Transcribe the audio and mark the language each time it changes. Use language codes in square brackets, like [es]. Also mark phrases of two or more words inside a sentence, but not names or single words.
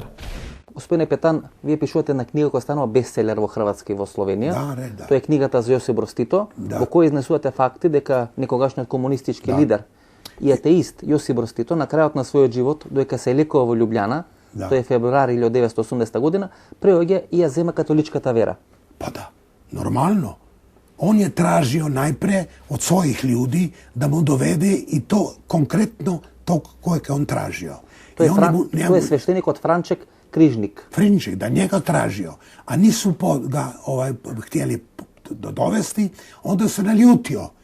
[mk] Господине Петан, вие пишувате на книга која станува бестселер во Хрватска и во Словенија. Да. Тоа е книгата за Јосип Брз Тито, во која изнесувате факти дека некогашниот комунистички лидер и атеист Јосип Брз Тито на крајот на својот живот, додека се лекува во Лјубљана, тоа е февруари 1980 година, преоѓа и ја зема католичката вера. [sr] Pa da, normalno. On je tražio najpre od svojih ljudi da mu dovede i to konkretno to koje je on tražio. To je sveštenik od Franček Križnik. Franček, da njega tražio, a nisu ga htjeli dovesti, onda se naljutio.